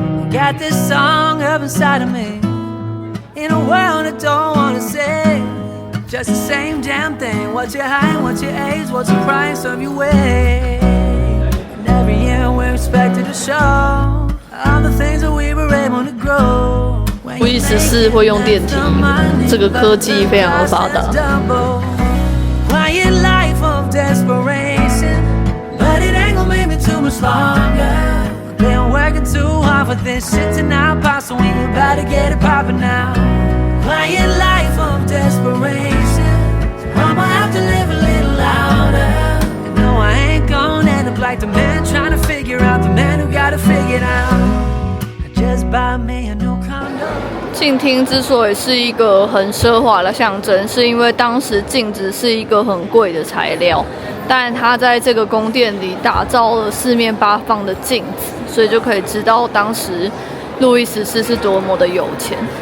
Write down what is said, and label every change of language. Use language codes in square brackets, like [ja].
[en] Got this song up inside of me, in a world I don't wanna say. Just the same damn thing. What's your height, what's your age, what's the price of your way? And every year we're expected to show all the things that we were able to grow. [zh] 路易十四会用电梯，这个科技非常的发达。 [en] Quiet life of desperation, but it ain't gonna make me too much longer. Been working too hard for this shit to not pop, so we about to get it poppin' now. Quiet life of desperation, so I'ma have to live a little louder. No, I ain't gonna end up like the man trying to figure out the man who got it figured out. Just buy me a new condo. [zh] 镜厅之所以是一个很奢华的象征，是因为当时镜子是一个很贵的材料，但它在这个宫殿里打造了四面八方的镜子，所以就可以知道当时路易十四是多么的有钱。